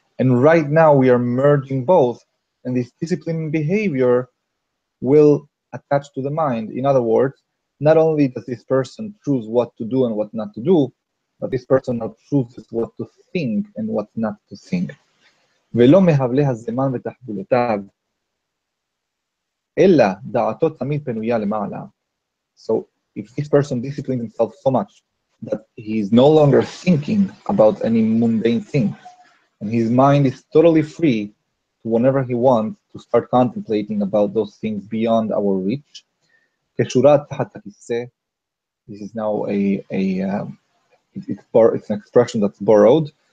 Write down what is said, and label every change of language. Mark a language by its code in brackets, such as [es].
[en] And right now we are merging both, and this discipline and behavior will attach to the mind. In other words, not only does this person choose what to do and what not to do, but this person now chooses what to think and what not to think. [he] ולא מהבלי הזמן ותחבולותיו, אלא דעתו תמיד פנויה למעלה. [en] So if this person disciplines himself so much that he is no longer thinking about any mundane thing, and his mind is totally free to whenever he wants to start contemplating about those things beyond our reach. [he] כשורה תחת הכיסא, [en] this is now it's an expression that's borrowed.